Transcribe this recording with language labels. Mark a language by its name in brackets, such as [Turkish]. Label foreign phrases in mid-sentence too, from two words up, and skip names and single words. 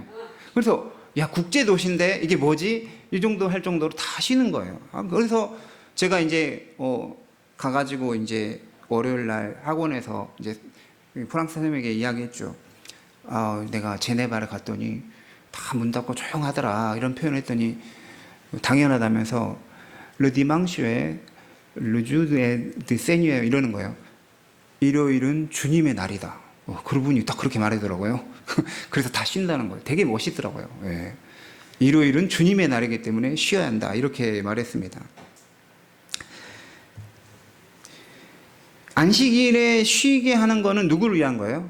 [Korean] 그래서 국제 도시인데 이게 뭐지? 이 정도 할 정도로 다 쉬는 거예요. 그래서 제가 이제 가가지고 이제 월요일 날 학원에서 이제 프랑스 선생님에게 이야기했죠. 내가 제네바를 갔더니 다 문 닫고 조용하더라 이런 표현을 했더니 당연하다면서 [French] Le dimanche, le jour de Seigneur [Korean] 이러는 거예요. 일요일은 주님의 날이다. 그분이 딱 그렇게 말하더라고요. 그래서 다 쉰다는 거예요. 되게 멋있더라고요. 예. 일요일은 주님의 날이기 때문에 쉬어야 한다 이렇게 말했습니다. 안식일에 쉬게 하는 거는 누구를 위한 거예요?